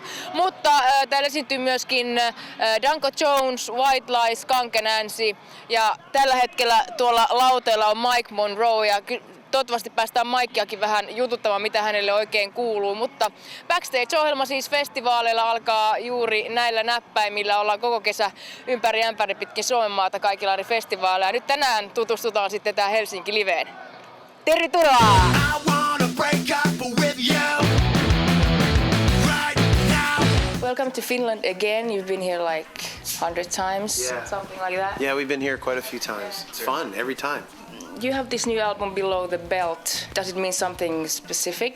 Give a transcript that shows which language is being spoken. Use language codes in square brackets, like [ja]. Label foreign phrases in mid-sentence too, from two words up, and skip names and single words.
[fi] Mutta täällä esiintyy myöskin Danko, White Lies, Skunk Anansie ja tällä hetkellä tuolla lauteella on Monroe ja toivottavasti päästään Mikeakin vähän jututtamaan, mitä hänelle oikein kuuluu. Mutta Backstage-ohjelma siis festivaaleilla alkaa juuri näillä näppäimillä. Ollaan koko kesä ympäri ämpäri pitkin Suomenmaata kaikilla eri festivaaleilla. Nyt tänään tutustutaan sitten tähän Helsinki Liveen. Tervetuloa! [en] Welcome to Finland again. You've been here like 100 times, something like that. Yeah, we've been here quite a few times. It's fun every time. You have this new album, Below the Belt. Does it mean something specific?